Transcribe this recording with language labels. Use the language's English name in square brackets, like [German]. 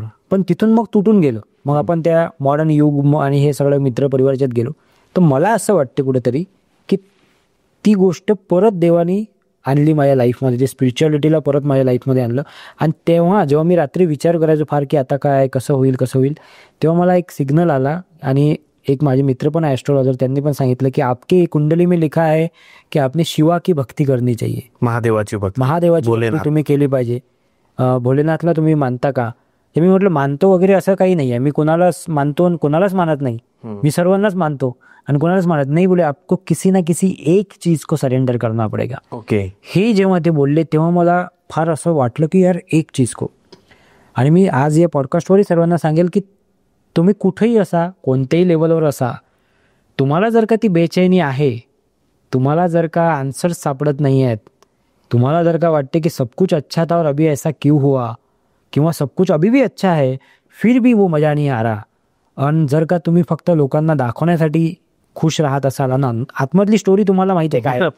[Marathi] पण तिथून मग तुटून गेलो. मग आपण त्या मॉडर्न युग आणि हे सगळं मित्र परिवाराच्यात गेलो. तर मला असं वाटते कुठेतरी की ती गोष्ट परत देवानी आणली माझ्या लाईफमध्ये, ते स्पिरिच्युअलिटीला परत माझ्या लाईफमध्ये आणलं. आणि तेव्हा जेव्हा मी रात्री विचार करायचो फार की आता काय, कसं होईल, तेव्हा मला एक सिग्नल आला. आणि एक माझे मित्र पण ॲस्ट्रोलॉजर, त्यांनी पण सांगितलं की [Hindi] आपकी कुंडली में लिखा है की आपने शिवा की भक्ती करनी चाहिए. [Marathi] महादेवाची भक्ती तुम्ही केली पाहिजे. भोलेनाथला तुम्ही मानता का. हे मी म्हटलं मानतो वगैरे असं काही नाही आहे, मी कोणालाच मानतो आणि कोणालाच मानत नाही, मी सर्वांनाच मानतो आणि कोणालाच मानत नाही. [Hindi] बोले आपको किसी ना किसी एक चीज को सरेंडर करना पडेगा. [Marathi] हे जेव्हा ते बोलले तेव्हा मला फार असं वाटलं की यार [Hindi] एक चीज को. [Marathi] आणि मी आज या पॉडकास्टवरही सर्वांना सांगेल की तुम्ही कुठेही असा, कोणत्याही लेवलवर असा, तुम्हाला जर का ती बेचैनी आहे, तुम्हाला जर का आन्सर्स सापडत नाही आहेत, तुम्हाला जर का वाटते की [Hindi] सब कुछ अच्छा था और अभी ऐसा क्यों हुआ, [Marathi] किंवा [Hindi] सब कुछ अभी भी अच्छा है फिर भी वो मजा नहीं आ रहा, [Marathi] आणि जर का तुम्ही फक्त लोकांना दाखवण्यासाठी खुश राहत असाल ना, आतमधली स्टोरी तुम्हाला माहिती आहे काय,